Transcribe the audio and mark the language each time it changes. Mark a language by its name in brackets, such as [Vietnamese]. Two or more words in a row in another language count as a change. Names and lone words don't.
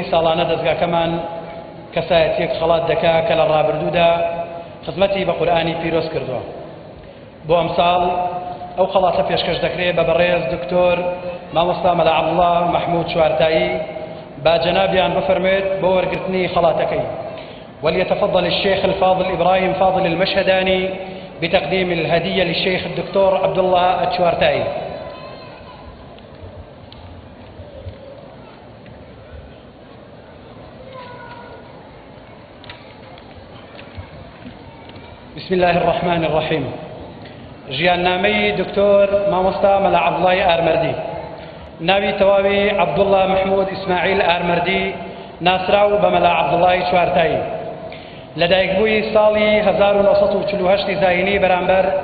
[Central Kurdish] ساڵانە دەستگاکەمان کەسایەتیەک خەڵات دەکا کە لە ڕابردوودا خزمەتی بە قورئانی پیرۆز کردووە بۆ ئەمساڵ ئەو خەڵاتە پێشکەش دەکرێت بە بەڕێز دکتۆر مامۆستا مەلا عەبدوڵڵا مەحموود چوارتایی با جەنابیان بفەرمێت بۆ وەرگرتنی خەڵاتەکەی [Arabic] وليتفضل الشيخ الفاضل إبراهيم فاضل المشهداني بتقديم الهدية للشيخ الدكتور عبد الله الشوارتاي. بسم الله الرحمن الرحيم. [Central Kurdish] ژیان نامەی دکتۆر مامۆستا مەلا عەبدوڵڵای ئارمەردی ناوی تەواوی عەبدوڵڵا محمود ئیسماعیل ئارمەردی ناسراو بە مەلا عەبدوڵڵای چوارتایی لەدایکبووی ساڵی 1948 زاینی بەرامبەر